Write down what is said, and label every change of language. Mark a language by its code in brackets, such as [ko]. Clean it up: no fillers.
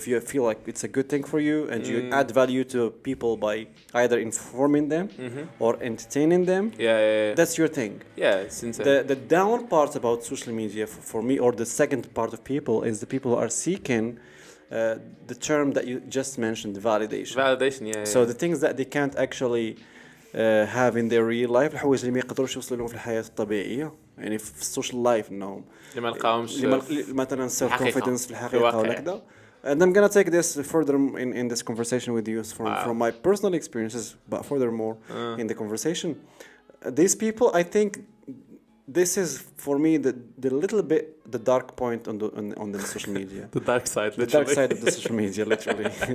[en] If you feel like it's a good thing for you and you add value to people by either informing them or entertaining them, that's your thing. Yeah, it's insane. The down part about social media for me, or the second part of people, is the people who are seeking the term that you just mentioned, validation. So the things that they can't actually have in their real life، [ar] الحوايج اللي ما يقدروش يوصلوا لهم في الحياة الطبيعية، يعني في السوشيال لايف انهم اللي ما لقاهمش مثلا سيلف كونفيدنس في الحقيقة ولا كذا. [en] And I'm gonna take this further in this conversation with you from my personal experiences, but furthermore in the conversation, these people, I think this is for me the little bit the dark point on the social media. The dark side, literally. The dark side of the social media, literally.